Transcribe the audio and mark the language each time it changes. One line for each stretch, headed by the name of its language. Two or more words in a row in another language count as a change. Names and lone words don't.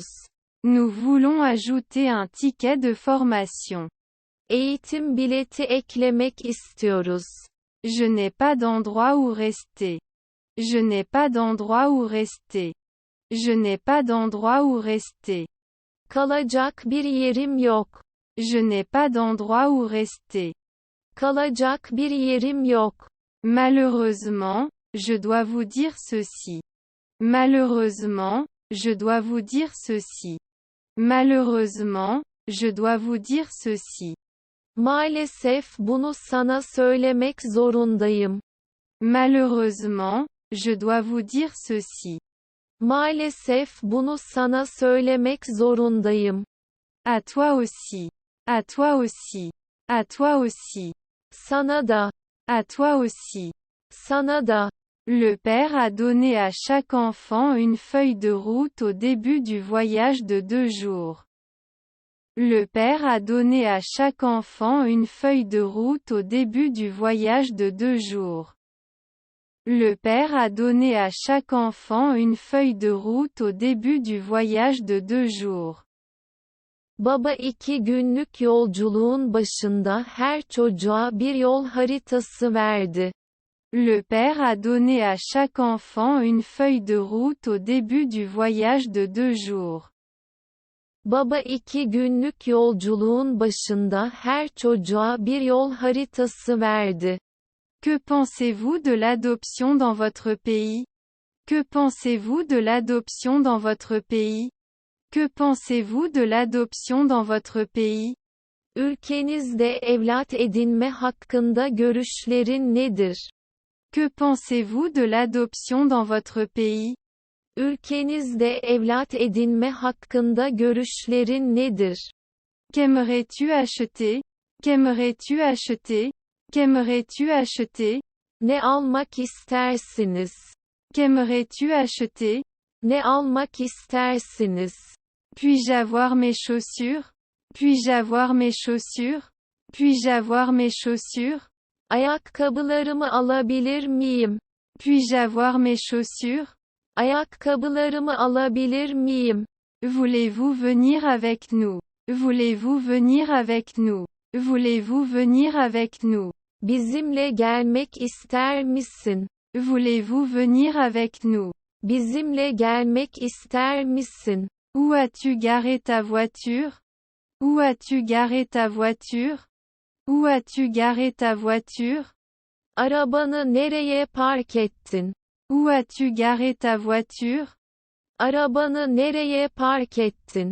French: Nous voulons ajouter un ticket de formation.
Turkish: Eğitim bileti eklemek istiyoruz.
French: Je n'ai pas d'endroit où rester. Je n'ai pas d'endroit où rester. Je n'ai pas d'endroit où rester.
Turkish: Kalacak bir yerim yok.
French: Je n'ai pas d'endroit où rester.
Turkish: Kalacak bir yerim yok.
French: Malheureusement, je dois vous dire ceci. Malheureusement, je dois vous dire ceci. Malheureusement, je dois vous dire ceci.
Turkish: Maalesef bunu sana söylemek zorundayım.
French: Malheureusement, je dois vous dire ceci.
Turkish: Maalesef bunu sana söylemek zorundayım.
French: À toi aussi. À toi aussi. À toi aussi.
Turkish: Sana da.
French: À toi aussi.
Turkish: Sana da.
French: Le père a donné à chaque enfant une feuille de route au début du voyage de 2 jours. Le père a donné à chaque enfant une feuille de route au début du voyage de 2 jours. Le père a donné à chaque enfant une feuille de route au début du voyage de 2 jours.
Turkish: Baba 2 günlük yolculuğun başında her çocuğa bir yol haritası verdi.
French: Le père a donné à chaque enfant une feuille de route au début du voyage de 2 jours.
Turkish: Baba 2 günlük yolculuğun başında her çocuğa bir yol haritası verdi.
French: Que pensez-vous de l'adoption dans votre pays? Que pensez-vous de l'adoption dans votre pays? Que pensez-vous de l'adoption dans votre pays?
Turkish: Ülkenizde evlat edinme hakkında görüşlerin nedir?
French: Que pensez-vous de l'adoption dans votre pays?
Turkish: Ülkenizde evlat edinme hakkında görüşlerin nedir?
French: Qu'aimerais-tu acheter? Qu'aimerais-tu acheter? Qu'aimerais-tu acheter?
Turkish: Ne almak istersiniz?
French: Qu'aimerais-tu acheter?
Turkish: Ne almak istersiniz?
French: Puis-je avoir mes chaussures? Puis-je avoir mes chaussures? Puis-je avoir mes chaussures?
Turkish: Ayakkabılarımı alabilir miyim?
French: Puis-je avoir mes chaussures?
Turkish: Ayakkabılarımı alabilir miyim?
French: Voulez-vous venir avec nous? Voulez-vous venir avec nous? Voulez-vous venir avec nous?
Turkish: Bizimle gelmek ister misin?
French: Voulez-vous venir avec nous?
Turkish: Bizimle gelmek ister misin?
French: Où as-tu garé ta voiture? Où as-tu garé ta voiture? Où as-tu garé ta voiture?
Turkish: Arabanı nereye park ettin?
French: Où as-tu garé ta voiture?
Turkish: Arabanı nereye park ettin?